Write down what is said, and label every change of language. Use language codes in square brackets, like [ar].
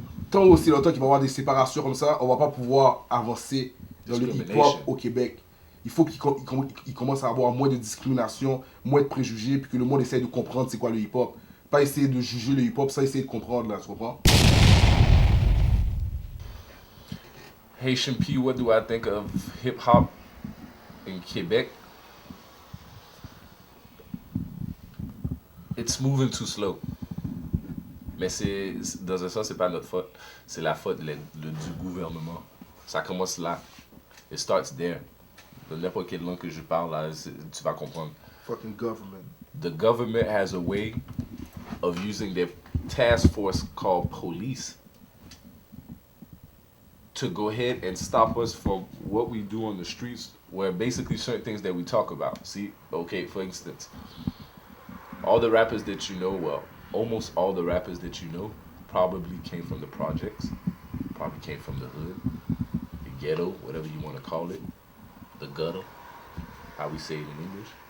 [fr] tant aussi longtemps qu'il va y avoir des séparations comme ça, on ne va pas pouvoir avancer dans le hip-hop au Québec. Il faut qu'il commence à avoir moins de discrimination, moins de préjugés, puis que le monde essaye de comprendre c'est quoi le hip-hop. Pas essayer de juger le hip-hop, ça essayer de comprendre, là, tu comprends? [en] Haitian P, what do I think of hip-hop in Quebec? It's moving too slow. [fr] Mais dans un sens, c'est pas notre faute. C'est la faute du gouvernement. Ça commence là. [en] It starts there. [fr] De n'importe quelle langue que je parle, là, tu vas comprendre. [en] Fucking government. The government has a way of using their task force called police to go ahead and stop us from what we do on the streets, where basically certain things that we talk about. See, okay, for instance, all the rappers that you know, well, almost all the rappers that you know probably came from the projects, probably came from the hood, the ghetto, whatever you want to call it, the gutter, how we say it in English.